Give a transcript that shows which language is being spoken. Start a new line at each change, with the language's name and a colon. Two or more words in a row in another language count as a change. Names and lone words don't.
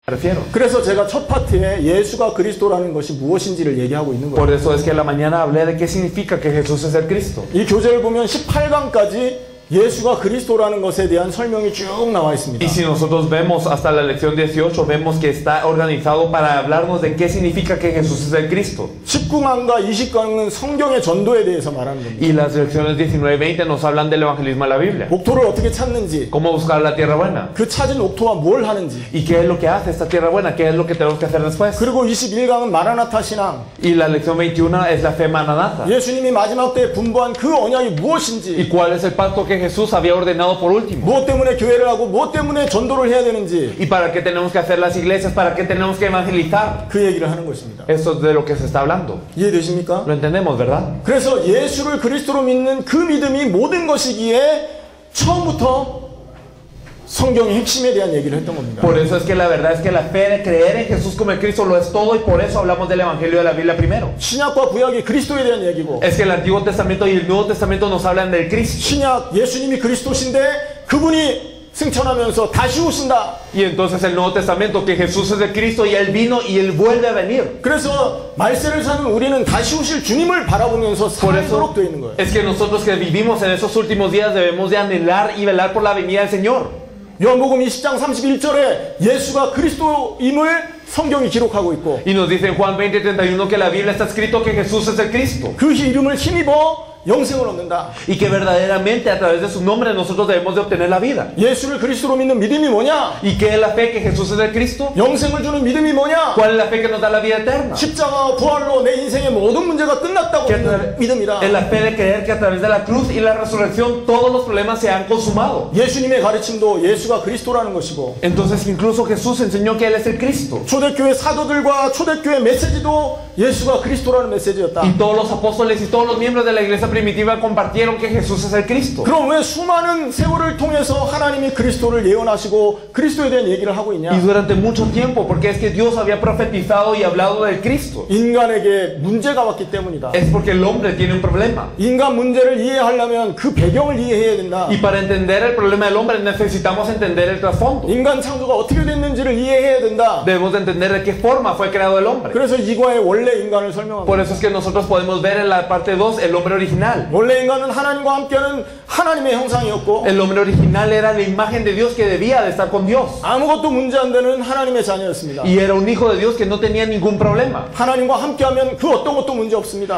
Spanish: refiero.
Korean: 그래서 제가 첫 파트에 예수가 그리스도라는 것이 무엇인지를 얘기하고 있는
Spanish: Por
Korean: 거예요.
Spanish: eso es que en la mañana hablé de qué significa que Jesús es el Cristo.
Korean: 이 교재를 보면 18강까지 예수가 그리스도라는 것에 대한 설명이 쭉 나와 있습니다.
Spanish: Y si nosotros vemos hasta la lección 18, vemos que está organizado para hablarnos de qué significa que Jesús es el Cristo.
Korean: 19강과 20강은 성경의 전도에 대해서 말하는 겁니다.
Spanish: Y las lecciones 19 y 20 nos hablan del evangelismo de la Biblia.
Korean: 옥토를 어떻게 찾는지,
Spanish: Cómo buscar la tierra buena.
Korean: 그 찾은 옥토와 뭘 하는지,
Spanish: ¿Y qué es lo que hace esta tierra buena? ¿Qué es lo que tenemos que hacer después?
Korean: 그리고 21강은 마라나타 신앙,
Spanish: Y la lección 21 es la fe maranata.
Korean: 예수님이 마지막 때에 분부한 그 언약이
Spanish: ¿Y
Korean: 무엇인지,
Spanish: cuál es el pacto que Jesús había ordenado por último?
Korean: 무엇 때문에 교회를 하고 무엇 때문에 전도를 해야 되는지
Spanish: ¿Y para qué tenemos que hacer las iglesias? ¿Para qué tenemos que evangelizar?
Korean: 그 얘기를 하는 것입니다.
Spanish: Eso es de lo que se está hablando.
Korean: 이해되십니까?
Spanish: Lo entendemos, ¿verdad?
Korean: 그래서 예수를 그리스도로 믿는 그 믿음이 모든 것이기에 처음부터 성경의 핵심에 대한 얘기를 했던 겁니다.
Spanish: Por eso es que la verdad es que la fe de creer en Jesús como el Cristo lo es todo, y por eso hablamos del evangelio de la Biblia primero.
Korean: 신약과 구약이 그리스도에 대한 얘기고,
Spanish: Es que el Antiguo Testamento y el Nuevo Testamento nos hablan del Cristo.
Korean: 신약 예수님이 그리스도신데 그분이 승천하면서 다시 오신다.
Spanish: Y entonces el Nuevo Testamento, que Jesús es el Cristo y Él vino y Él vuelve a venir.
Korean: 그래서 말세를 사는 우리는 다시 오실 주님을 바라보면서
Spanish: Por eso
Korean: 살도록 되어 있는 거예요.
Spanish: es que nosotros que vivimos en esos últimos días debemos de anhelar y velar por la venida del Señor.
Korean: 요한복음 20장 31절에 예수가 그리스도임을 성경이 기록하고 있고,
Spanish: Y nos dice en Juan 20:31 que la Biblia está escrito que Jesús es el Cristo.
Korean: 그 이름을 힘입어 영생을 얻는다.
Spanish: Y que verdaderamente a través de su nombre nosotros debemos de obtener la vida.
Korean: 예수를 그리스도로 믿는 믿음이 뭐냐?
Spanish: ¿Y qué es la fe que Jesús es el Cristo?
Korean: 영생을 주는 믿음이 뭐냐?
Spanish: ¿Cuál es la fe que nos da la vida eterna?
Korean: 십자가와 부활로 내 인생의 모든 문제가 끝났다고 믿는 믿음이라.
Spanish: Es la fe de creer que a través de la cruz y la resurrección todos los problemas se han consumado.
Korean: 예수님의 가르침도 예수가 그리스도라는 것이고,
Spanish: Entonces incluso Jesús enseñó que Él es el Cristo.
Korean: 초대교회 사도들과 초대교회 메시지도 예수가 그리스도라는 메시지였다.
Spanish: Y todos los apóstoles y todos los miembros de la iglesia primitiva compartieron que Jesús es el Cristo.
Korean: 그럼 왜 수많은 세월을 통해서 하나님이 그리스도를 예언하시고 그리스도에 대한 얘기를 하고 있냐?
Spanish: Y durante mucho tiempo, porque es que Dios había profetizado y hablado del Cristo.
Korean: 인간에게 문제가 왔기 때문이다.
Spanish: Es porque el hombre tiene un problema.
Korean: 인간 문제를 이해하려면 그 배경을 이해해야 된다.
Spanish: Y para entender el problema del hombre necesitamos entender el trasfondo.
Korean: 인간 창조가 어떻게 됐는지를 이해해야 된다.
Spanish: Debemos de entender de qué forma fue creado el hombre.
Korean: 그래서 이과의 원래 인간을 설명합니다.
Spanish: Por eso es que nosotros podemos ver en la parte 2 el hombre original.
Korean: 원래 인간은 하나님과 함께하는 하나님의 형상이었고,
Spanish: El hombre original era la imagen de Dios que debía de estar con Dios.
Korean: 아무것도 문제 안 되는 하나님의 자녀였습니다.
Spanish: Y era un hijo de Dios que no tenía ningún problema.
Korean: 하나님과 함께하면 그 어떤 것도 문제 없습니다.